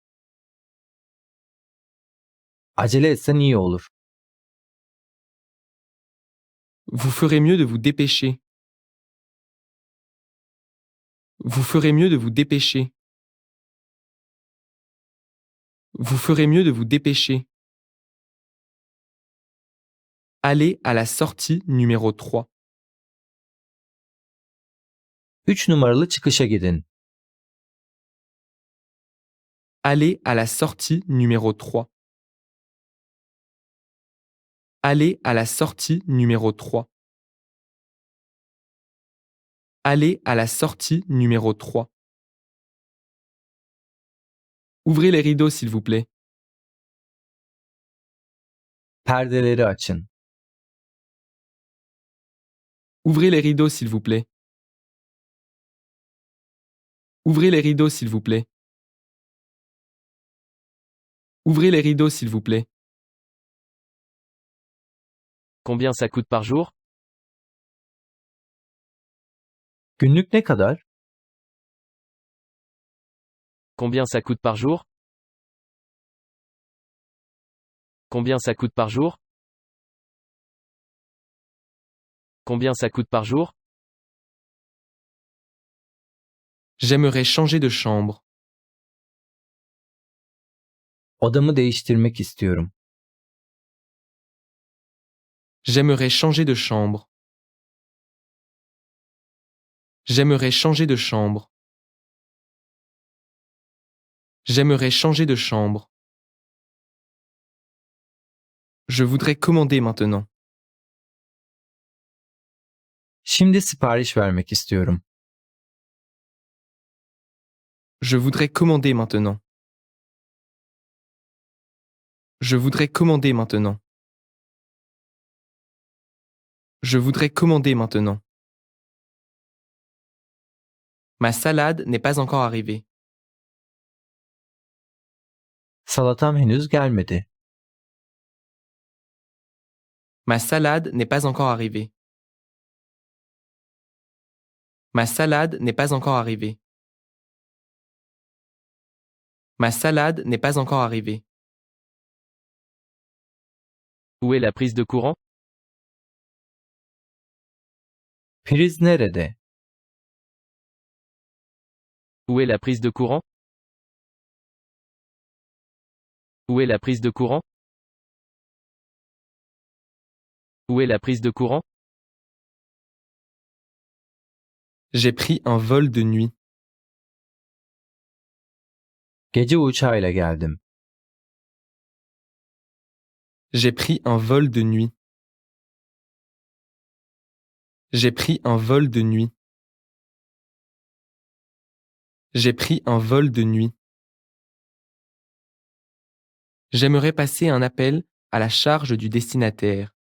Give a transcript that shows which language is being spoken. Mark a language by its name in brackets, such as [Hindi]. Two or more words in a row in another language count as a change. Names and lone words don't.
[Turkish] Acele etsen iyi olur. [French] Vous ferez mieux de vous dépêcher. Vous ferez mieux de vous dépêcher. Vous ferez mieux de vous dépêcher. Allez à la sortie numéro 3. [Turkish] 3 numaralı çıkışa gidin. [French] Allez à la sortie numéro 3. Allez à la sortie numéro 3. Allez à la sortie numéro 3. Ouvrez les rideaux s'il vous plaît. [Turkish] Perdeleri açın. [French] Ouvrez les rideaux s'il vous plaît. Ouvrez les rideaux s'il vous plaît. Ouvrez les rideaux s'il vous plaît. Combien ça coûte par jour? [Turkish] Günlük ne kadar? [French] Combien ça coûte par jour? Combien ça coûte par jour? Combien ça coûte par jour? J'aimerais changer de chambre. [Turkish] Odamı değiştirmek istiyorum. [French] J'aimerais changer de chambre. J'aimerais changer de chambre. J'aimerais changer de chambre. Je voudrais commander maintenant. [Turkish] Şimdi sipariş vermek istiyorum. [French] Je voudrais commander maintenant. Je voudrais commander maintenant. Je voudrais commander maintenant. Ma salade n'est pas encore arrivée. [Turkish] Salatam henüz gelmedi. [French] Ma salade n'est pas encore arrivée. Ma salade n'est pas encore arrivée. Ma salade n'est pas encore arrivée. Où est la prise de courant? [Turkish] Priz nerede? [French] Où est la prise de courant? Où est la prise de courant? Où est la prise de courant? J'ai pris un vol de nuit. [Turkish] Gece uçağıyla geldim. [French] J'ai pris un vol de nuit. J'ai pris un vol de nuit. J'ai pris un vol de nuit. J'aimerais passer un appel à la charge du destinataire.